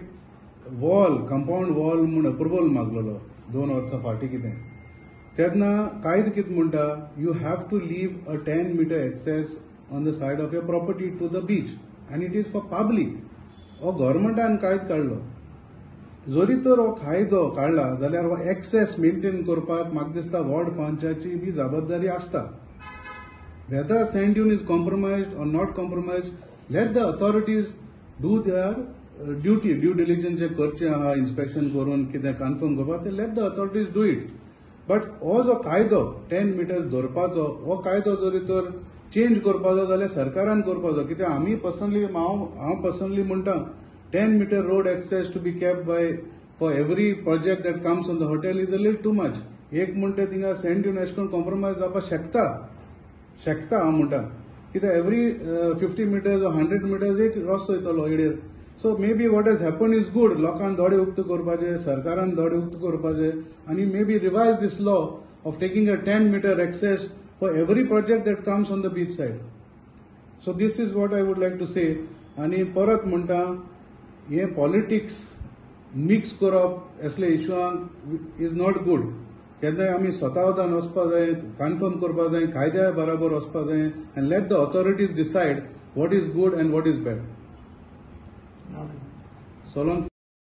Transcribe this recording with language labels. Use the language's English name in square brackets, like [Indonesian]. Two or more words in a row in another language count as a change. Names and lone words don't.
[English] wall compound wall [Konkani] म्हूण अप्रुवल मागलेलो 2 वर्सां फाटीं कितें तेन्ना कायदो कितें म्हणटा [English] you have to leave a 10 meter access on the side of your property to the beach [Konkani] आनी [English] it is for public [Konkani] हो गव्हर्मेंटान कायदो काडलो जरी तर हो कायदो काडला जाल्यार हो एक्सेस मेंटेन करपाक म्हाका दिसता वॉर्ड पंचाची बी जबाबदारी आसता [English] whether sand dune is compromised or not compromised, let the authorities do their due diligence [Konkani] जे करचे आहा इन्स्पेक्शन करून कितें कन्फर्म करपाक ते [English] let the authorities do it. [Konkani] बट हो जो कायदो 10 मिटर्स दवरपाचो हो कायदो जरी तर चेंज करपाचो जाल्यार सरकारान करपाचो. कित्याक आमी पर्सनली हांव पर्सनली म्हणटा [English] 10 meter road access to be kept by for every project that comes on the hotel is a little too much. [Konkani] एक म्हणटा थिंगा [English] sand dune [Konkani] अशें करून कॉम्प्रोमायज जावपाक शकता हांव म्हणटा. कित्याक [English] every 50 meters or 100 meters [Konkani] एक रस्तो येतलो येडेर. [English] so maybe what has happen is good. [Konkani] लोकांक दोळे उक्त करपाचे, सरकारान दोळे उक्त करपाचे आनी [English] maybe revise this law of taking a 10 meter access for every project that comes on the beach side. so this is what I would like to say. [Konkani] आनी परत म्हणटा हे पॉलिटिक्स मिक्स करप असले इश्यूआंक [English] is not good. [Konkani] केन्नाय आमी स्वतावदान वचपाक जाय, कन्फर्म करपाक जाय, कायद्या बराबर वचपाक जाय [English] and let the authorities decide what is good and what is bad. [Konkani] सोलोन